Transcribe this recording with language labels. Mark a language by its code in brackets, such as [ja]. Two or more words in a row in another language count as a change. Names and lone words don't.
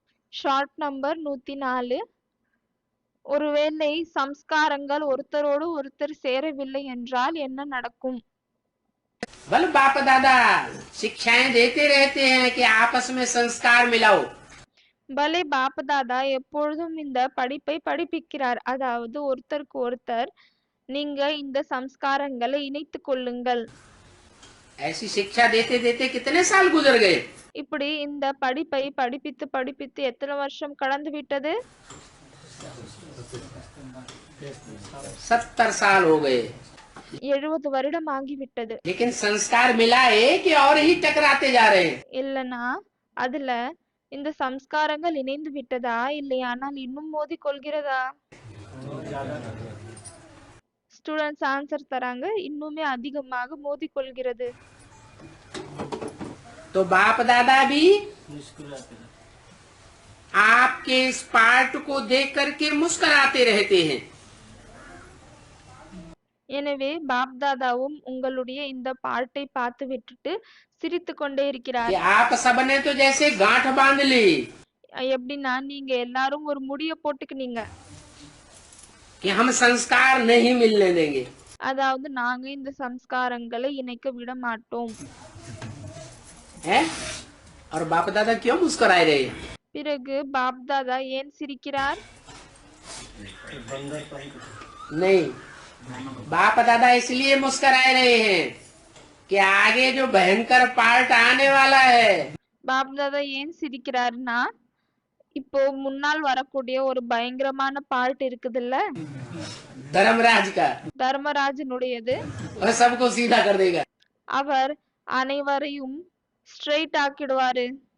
[en] short number 104. [ta] ஒருவேளை சம்ஸ்காரங்கள் ஒருத்தரோடு ஒருத்தர் சேரவில்லை என்றால் என்ன நடக்கும்? [hi] बोल बाप दादा शिक्षाएं देते रहते हैं कि आपस में संस्कार मिलाओ। [ta] பலே பாப்பதாதா எப்பொழுதும் இந்த படிப்பை படிப்பிக்கிறார், அதாவது ஒருத்தருக்கு ஒருத்தர் நீங்க இந்த சம்ஸ்காரங்களை இணைத்துக் கொள்ளுங்கள். [hi] ऐसी शिक्षा देते देते कितने साल गुजर गए? [ta] இப்படி இந்த படிப்பை படிப்பித்து படிப்பித்து எத்தனை வருஷம் கடந்து விட்டது? [hi] 70 साल हो गए। [ta] 70 வருடம் ஆகிவிட்டது. [hi] लेकिन संस्कार मिला है कि और ही टकराते जा रहे हैं? [ta] இல்லனா அதுல இந்த சம்ஸ்காரங்கள் இணைந்து விட்டதா, இல்லையானால் இன்னும் மோதி கொள்கிறதா? [en] students answer [ta] தராங்க, இன்னுமே அதிகமாக மோதி கொள்கிறது. [hi] तो बाप दादा भी आपके इस पार्ट को देख करके मुस्कुराते रहते हैं। [ta] எனவே பாப்தாதாவும் உங்களுடைய இந்த பாட்டை பார்த்து விட்டுட்டு சிரித்து கொண்டே இருக்கிறார். [hi] कि आप सबने तो जैसे गांठ बांध ली [ta] எப்படின்னா நீங்க எல்லாரும் ஒரு முடிய போட்டுக்கினீங்க, [hi] कि हम संस्कार नहीं मिलने देंगे। [ta] அதாவது நாங்க இந்த சம்ஸ்காரங்களை இணைக்க விட மாட்டோம். [hi] हैं? और बाप दादा क्यों मुस्कुराए रहे हैं? [ta] பிறகு பாப்தாதா ஏன் சிரிக்கிறார்? [hi] नहीं, बाप दादा इसलिए मुस्कुराए रहे हैं कि आगे जो भयंकर पार्ट आने वाला है [ta] பாப்தாதா ஏன் சிரிக்கிறாருன்னா, இப்போ முன்னால் வரக்கூடிய ஒரு பயங்கரமான பார்ட் இருக்குதுல்ல, [hi] धर्मराज का, [ta] தர்மராஜனுடையது. [hi] वह सबको सीधा कर देगा। [ta] அவர் அனைவரையும் ஸ்ட்ரெயிட் ஆக்கிடுவாரு.